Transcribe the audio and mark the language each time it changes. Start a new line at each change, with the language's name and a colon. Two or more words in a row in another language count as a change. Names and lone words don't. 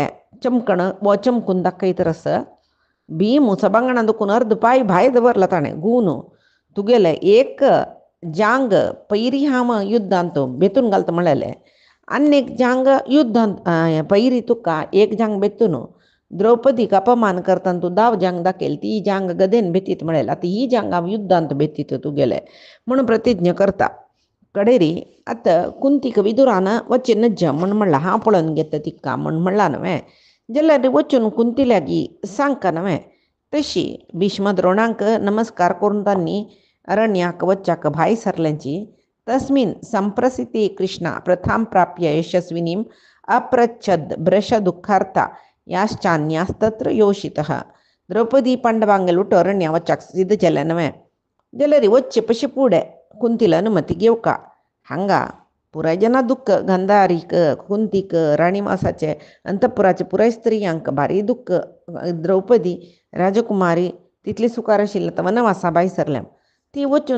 Konkani: चमकण वो चमकून दाखयतर आसा भीम सभांगणान दुखून अर्द पांय भायर दवरला ताणें गुवन तुगेले एक जांग पयरी हांव युद्धांत बेतून घालता म्हळेलें आनी एक जांग युद्धांत पयरी तुका एक जांग बेतून द्रौपदीक अपमान करतना तूं दाव जांग दाखयल ती जांग गदेन बेतीत म्हळेलें आतां ही जांग हांव युद्धांत बेतीत तुगेले म्हणून प्रतिज्ञ करता. कडेरी आतां कुंतीक विदुरान वचचे नज्ज म्हण म्हणलां हांव पळोवन घेता तिका म्हण म्हणलां न्हय जाल्यार वचून कुंती लागीं सांगका न्हय. तशी भीष्म द्रोणांक नमस्कार करून तांणी अरण्याक वच्चाक भायर सरल्यांची
Sanskrit: तस्मिन् संप्रसिते कृष्णा प्रथां प्राप्य यशस्विनीं अप्रच्छद भ्रश दुःखार्था याश्चान्यास्तत्र योषितः
Konkani: द्रौपदी पांडवांगेल उठो अरण्या वच्चाक सिद्ध जालें न्हय जाल्यार वच्चे पशे फुडें कुंतीला अनुमती घेवका हांगा पुराय जना दुख्ख गंधारीक कुंतीक राणीवासाचे अंतपुराचे पुराय स्त्रियांक भारी दुख्ख द्रौपदी राजकुमारी तितली सुखार आशिल्ली आतां वनवासा भायर सरल्या ती वचून